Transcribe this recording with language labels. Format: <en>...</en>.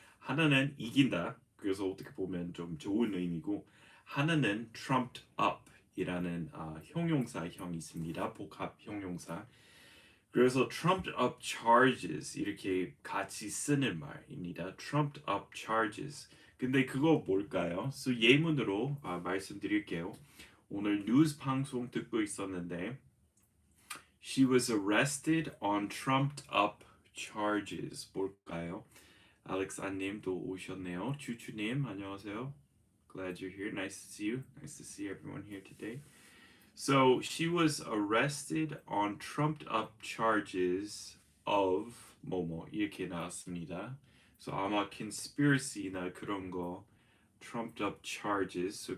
<ko>하나는 이긴다. 그래서 어떻게 보면 좀 좋은 의미고 하나는 trumped up 이라는 형용사형이 있습니다. 복합 형용사. 그래서 trumped up charges 이렇게 같이 쓰는 말입니다. trumped up charges. 근데 그거 뭘까요? 예문으로 말씀드릴게요. 오늘 뉴스 방송 듣고 있었는데</ko> <en>She was arrested on trumped up charges.</en> <ko>뭘까요? 알렉스 안님도 오셨네요. 주주님 안녕하세요.</ko> <en>Glad you're here. Nice to see you. Nice to see everyone here today. So she was arrested on trumped up charges of</en> <ko>뭐뭐 이렇게 나왔습니다. 아마 conspiracy나 그런 거 trumped up charges.</ko>